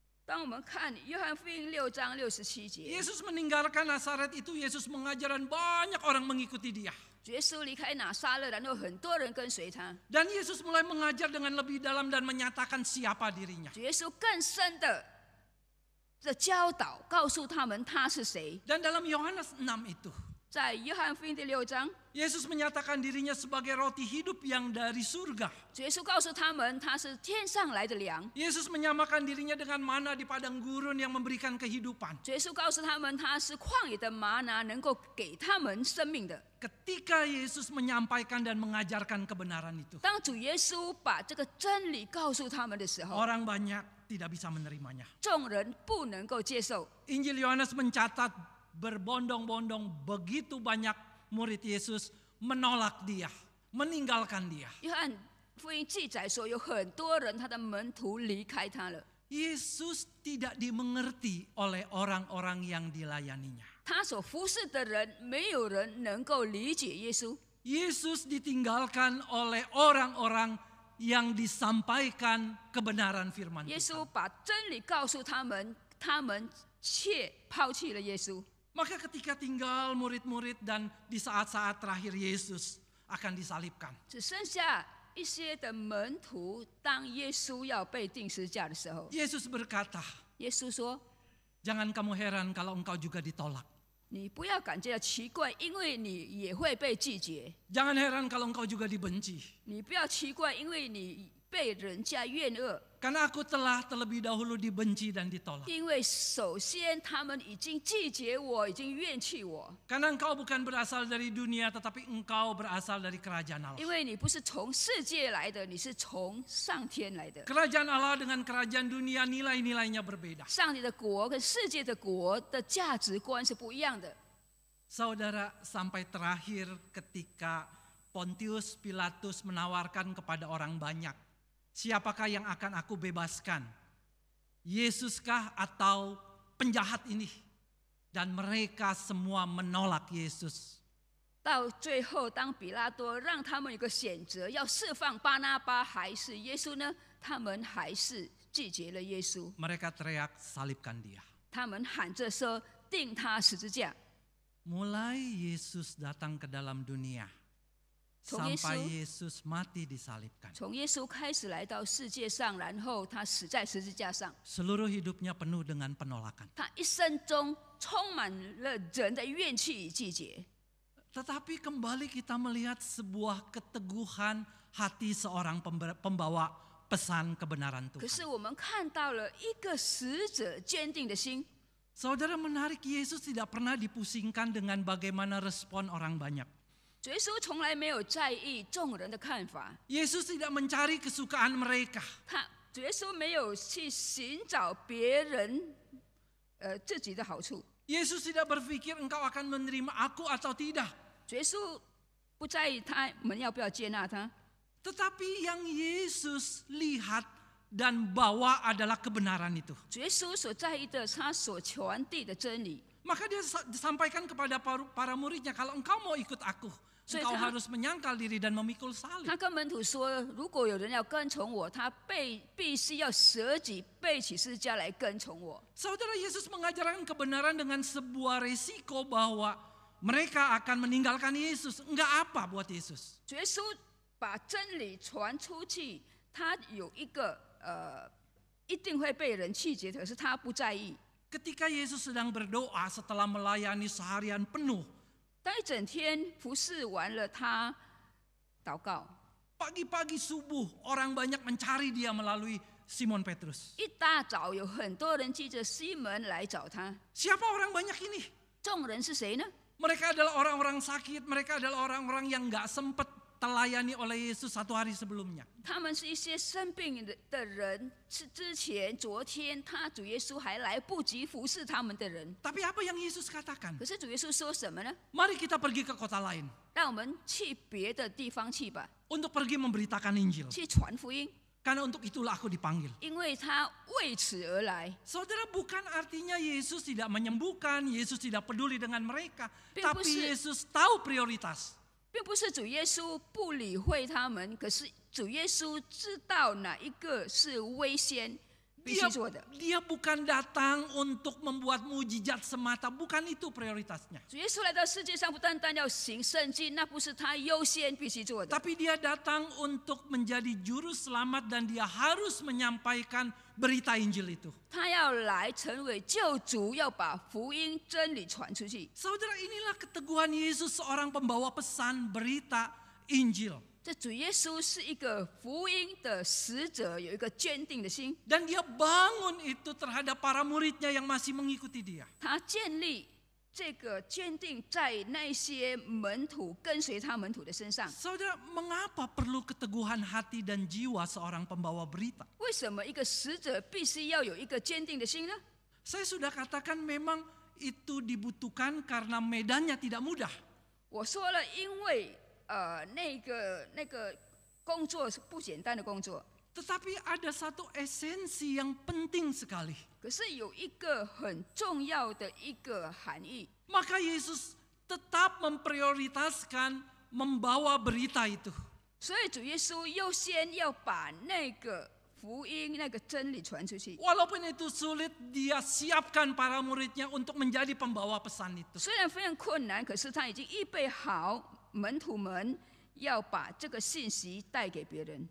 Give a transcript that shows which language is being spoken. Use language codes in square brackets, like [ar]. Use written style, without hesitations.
[zh] 当我们看约翰福音6章67节， [id] Yesus meninggalkan Nazaret itu, Yesus mengajar dan banyak orang mengikuti dia. [zh] 耶稣离开拿撒勒，然后很多人跟随他。 [id] Dan Yesus mulai mengajar dengan lebih dalam dan menyatakan siapa dirinya. [zh] 耶稣更深的教导，告诉他们他是谁。 [id] Dan dalam Yohanes 6 itu, [zh] 在约翰福音第6章， [id] Yesus menyatakan dirinya sebagai roti hidup yang dari surga. [zh] 耶稣告诉他们他是天上来的粮。 [id] Yesus menyamakan dirinya dengan mana di padang gurun yang memberikan kehidupan. [zh] 耶稣告诉他们他是旷野的玛拿，能够给他们生命的。 [id] Ketika Yesus menyampaikan dan mengajarkan kebenaran itu, [zh] 当主耶稣把这个真理告诉他们的时候， [id] orang banyak tidak bisa menerimanya. [zh] 众人不能够接受。 [id] Injil Yohanes mencatat berbondong-bondong begitu banyak murid Yesus menolak dia, meninggalkan dia. [zh] 约翰福音记载说，有很多人他的门徒离开他了。 [id] Yesus tidak dimengerti oleh orang-orang yang dilayaninya. [zh] 他所服侍的人，没有人能够理解耶稣。 [id] Yesus ditinggalkan oleh orang-orang yang disampaikan kebenaran firman [zh] 耶稣 [id] Tuhan. [zh] 把真理告诉他们，他们却抛弃了耶稣。 [id] Maka ketika tinggal murid-murid dan di saat-saat terakhir Yesus akan disalibkan. [zh] 只剩下一些的门徒，当耶稣要被钉十字架的时候， [id] Yesus berkata, [zh] 耶稣说 [id] jangan kamu heran kalau engkau juga ditolak. [zh] 你不要感觉到奇怪，因为你也会被拒绝。 [id] Jangan heran kalau engkau juga dibenci. [zh] 你不要奇怪，因为你被人家怨恶。 [id] Karena aku telah terlebih dahulu dibenci dan ditolak. [zh] 因为首先他们已经拒绝我，已经怨弃我。 [id] Karena engkau bukan berasal dari dunia, tetapi engkau berasal dari kerajaan Allah. [zh] 因为你不是从世界来的，你是从上天来的。 [id] Kerajaan Allah dengan kerajaan dunia nilai-nilainya berbeda. [zh] 上帝的国跟世界的国的价值观是不一样的。 [id] Saudara, sampai terakhir ketika Pontius Pilatus menawarkan kepada orang banyak, siapakah yang akan aku bebaskan? Yesuskah atau penjahat ini? Dan mereka semua menolak Yesus. [zh] 到最后，当比拉多让他们有个选择，要释放巴拿巴还是耶稣呢？他们还是拒绝了耶稣。 [id] Mereka teriak, salibkan dia. [zh] 他们喊着说：“钉他十字架。” [id] Mulai Yesus datang ke dalam dunia, [zh] 从耶稣 [id] sampai Yesus mati disalibkan. [zh] 从耶稣开始来到世界上，然后他死在十字架上。 [id] Seluruh hidupnya penuh dengan penolakan. [zh] 他一生中充满了人的怨气与拒绝。 [id] Tetapi kembali kita melihat sebuah keteguhan hati seorang pembawa pesan kebenaran [zh] 可是 [id] Tuhan. [zh] 我们看到了一个使者坚定的心。 [id] Saudara, menarik, Yesus tidak pernah dipusingkan dengan bagaimana respon orang banyak. [zh] 耶稣从来没有在意众人的看法， [id] Yesus tidak mencari kesukaan mereka. [zh] 耶稣没有去寻找别人自己的好处。 [id] Yesus tidak berpikir engkau akan menerima aku atau tidak. [zh] 耶稣不在意他们要不要接纳他， [id] Tetapi yang Yesus lihat dan bawa adalah kebenaran itu. [zh] 耶稣所在意的，他所传递的真理。 [id] Maka dia sampaikan kepada para muridnya, kalau engkau mau ikut aku, engkau harus menyangkal diri dan memikul salib. [zh] 他跟门徒说：“如果有人要跟从我，他必须要舍己，背起十字架来跟从我。” [id] Saudara, Yesus mengajarkan kebenaran dengan sebuah resiko bahwa mereka akan meninggalkan Yesus. Enggak apa buat Yesus. [zh] 耶稣把真理传出去，他有一个一定会被人拒绝，可是他不在意。 [id] Ketika Yesus sedang berdoa setelah melayani seharian penuh, [zh] 当一整天服侍完了，他祷告。 [id] pagi-pagi subuh orang banyak mencari dia melalui Simon Petrus. [zh] 一大早有很多人记着西门来找他。 [id] Siapa orang banyak ini? [zh] 众人是谁呢？ [id] Mereka adalah orang-orang sakit, mereka adalah orang-orang yang gak sempat telayani oleh Yesus satu hari sebelumnya. [zh] 他们是一些生病的人，是之前、昨天主耶稣还来不及服侍他们的人。 [id] Tapi apa yang Yesus katakan? [zh] 可是主耶稣说什么呢？ [id] Mari kita pergi ke kota lain [zh] 让我们去别的地方去吧， [id] untuk pergi memberitakan Injil. [zh] 去传福音， [id] Karena untuk itulah aku dipanggil. [zh] 因为他为此而来。 [id] Saudara, bukan artinya Yesus tidak menyembuhkan, Yesus tidak peduli dengan mereka. Tapi Yesus tahu prioritas. [zh] 并不是主耶稣不理会他们，可是主耶稣知道哪一个是优先，必须做的。 [id] Dia bukan datang untuk membuat mujizat semata, bukan itu prioritasnya. [zh] 主耶稣来到世界上，不单单要行圣迹，那不是他优先必须做的。 [id] Tapi dia datang untuk menjadi juru selamat dan dia harus menyampaikan berita Injil itu. [zh] 他要来成为救主，要把福音真理传出去。 [id] Saudara, inilah keteguhan Yesus, seorang pembawa pesan berita Injil. [zh] 这主耶稣是一个福音的使者，有一个坚定的心。 [id] Dan dia bangun itu terhadap para muridnya yang masih mengikuti dia. [zh] 他建立这个坚定在那些门徒跟随他门徒的身上。 [id] Saudara, mengapa perlu keteguhan hati dan jiwa seorang pembawa berita? [zh] 为什么一个使者必须要有一个坚定的心呢？ [id] Saya sudah katakan memang itu dibutuhkan karena medannya tidak mudah. [zh] 我说了，因为那个工作是不简单的工作， [id] Tetapi ada satu esensi yang penting sekali. [zh] 可是有一个很重要的一个含义。 [id] Maka Yesus tetap memprioritaskan membawa berita itu. [zh] 所以主耶稣优先要把那个福音、那个真理传出去。 [id] Walaupun itu sulit, dia siapkan para muridnya untuk menjadi pembawa pesan itu. [zh] 虽然非常困难，可是他已经预备好门徒们要把这个信息带给别人。